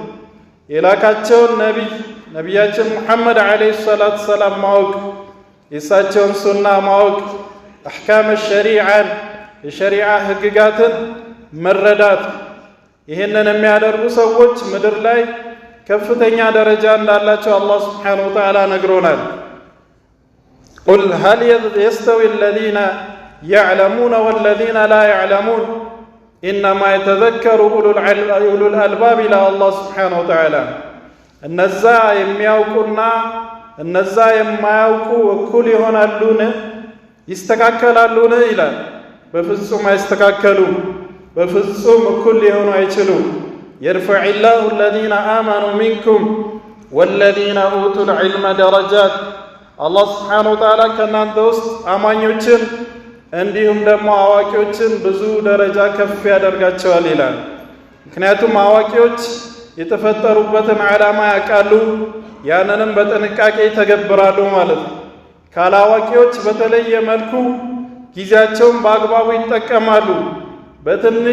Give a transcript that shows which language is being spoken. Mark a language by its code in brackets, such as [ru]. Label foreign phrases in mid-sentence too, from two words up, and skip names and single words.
[am] የላካቸውን ነቢያችን ሙሐመድ [ar] عليه الصلاة والسلام [am] ማወቅ፣ የእሳቸውን ሱና ማወቅ፣ [ar] أحكام الشريعة [am] የሸሪዓ ህግጋትን መረዳት። ይህንን የሚያደርጉ ሰዎች ምድር ላይ ከፍተኛ ደረጃ እንዳላቸው አላህ [ar] سبحانه وتعالى [am] ነግሮናል። [ar] قل هل يستوي الذين يعلمون والذين لا يعلمون إنما يتذكر أولو الألباب إلى الله سبحانه وتعالى [am] እነዛ የሚያውቁና እነዛ የማያውቁ እኩል ይሆናሉን ይስተካከላሉን ይላል። በፍጹም አይስተካከሉም፣ በፍጹም እኩል ሊሆኑ አይችሉም። [ar] يرفع الله الذين آمنوا منكم والذين أوتوا العلم درجات [am] አላህ [ar] سبحانه وتعالى [am] ከእናንተ ውስጥ አማኞችን እንዲሁም ደግሞ አዋቂዎችን ብዙ ደረጃ ከፍ ያደርጋቸዋል ይላል። ምክንያቱም አዋቂዎች የተፈጠሩበትን ዓላማ ያውቃሉ፣ ያንንም በጥንቃቄ ይተገብራሉ ማለት ነው። ካላዋቂዎች በተለየ መልኩ ጊዜያቸውን በአግባቡ ይጠቀማሉ። በትንሽ